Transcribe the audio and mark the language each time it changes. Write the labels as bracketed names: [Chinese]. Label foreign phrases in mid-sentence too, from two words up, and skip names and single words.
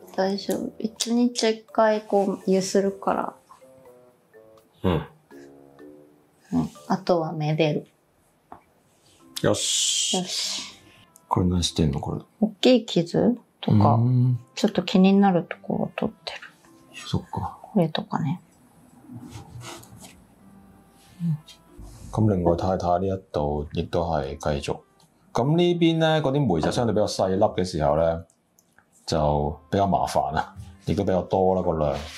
[Japanese] 大丈夫。1日1回こう、ゆするから。あとはめでる。よし。よし。これ何してんのこれ？大きい傷とか、ちょっと気になるところを取ってる。そっか。これとかね。 [Cantonese] 咁另外睇睇呢一度，亦都係繼續。咁呢邊咧嗰啲梅就相對比較細粒嘅時候咧，就比較麻煩啦，亦都比較多啦個量。